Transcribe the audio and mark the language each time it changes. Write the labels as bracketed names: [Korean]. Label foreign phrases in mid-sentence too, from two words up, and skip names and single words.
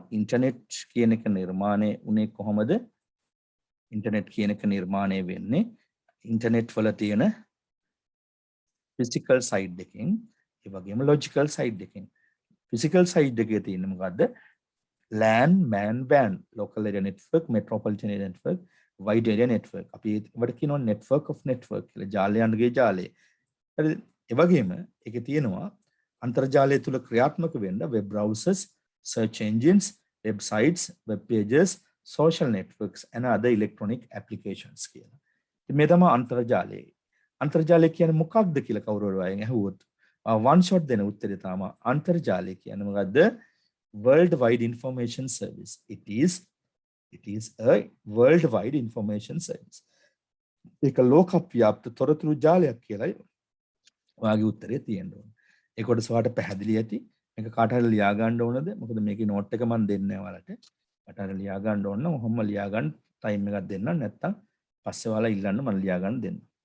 [Sinhala] ඉන්ටර්නෙට් කියන එක නිර්මාණය උනේ කොහොමද? ඉන්ටර්නෙට් කියන එක නිර්මාණය වෙන්නේ ඉන්ටර්නෙට් වල තියෙන [English] physical side [Sinhala] එකකින් ඒ වගේම [English] logical side [Sinhala] එකකින්. [English] physical side [Sinhala] එකේ තියෙන මොකද්ද? [English] LAN, MAN, WAN, local area network, metropolitan area network, wide area network. [Sinhala] අපි ඒවට කියනවා [English] network of network [Sinhala] කියලා. ජාලයන්ගේ ජාලය. හරි ඒ වගේම ඒකේ තියෙනවා අන්තර්ජාලය තුල ක්‍රියාත්මක වෙන්න [English] web browsers, search engines, websites, web pages, social networks and other electronic applications කියලා. [Sinhala] මේ තමයි අන්තර්ජාලය. අන්තර්ජාලය කියන්නේ මොකක්ද කියලා කවුරු හරි අයගෙන් අහුවොත් [English] one shot [Sinhala] දෙන උත්තරය තමයි අන්තර්ජාලය කියන්නේ මොකද්ද? [English] Worldwide information service. It is a worldwide information service. [Sinhala] ඒක ලෝකව්‍යාප්ත තොරතුරු ජාලයක් කියලායි ඔයාගේ උත්තරේ තියෙන්න ඕනේ. ඒක කොටස ඔයාලට පැහැදිලි ඇති. මේක කාට හරි ලියා ගන්න ඕනද? මොකද මේකේ නෝට් එක මම දෙන්නේ ඔයාලට. කාට හරි ලියා ගන්න ඕන නම් ඔහොම ලියා ගන්න ටයිම් එකක් දෙන්න. නැත්තම් පස්සේ ඔයාලා ඉල්ලන්න මම ලියා ගන්න දෙන්න.